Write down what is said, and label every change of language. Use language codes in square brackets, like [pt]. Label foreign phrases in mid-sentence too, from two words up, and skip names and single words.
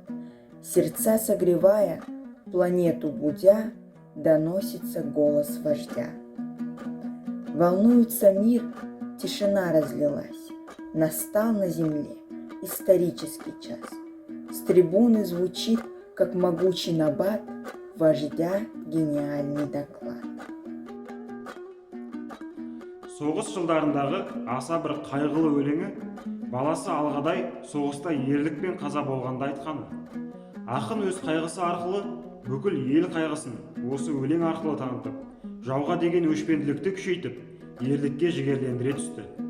[ru] Сердца согревая, планету будя, доносится голос вождя. Волнуется мир, тишина разлилась. Настал на земле исторический час. С трибуны звучит, как могучий набат, вождя гениальный доклад. [kk] Соғыс жылдарындағы аса бір қайғылы өлеңі баласы Алғадай соғыста ерлікпен қаза болғанда айтқаны. Ақын өз қайғысы арқылы бүкіл ел қайғысын осы өлең арқылы танытып, жауға деген өшпенділікті күшейтіп, ерлікке жігерлендіре түсті.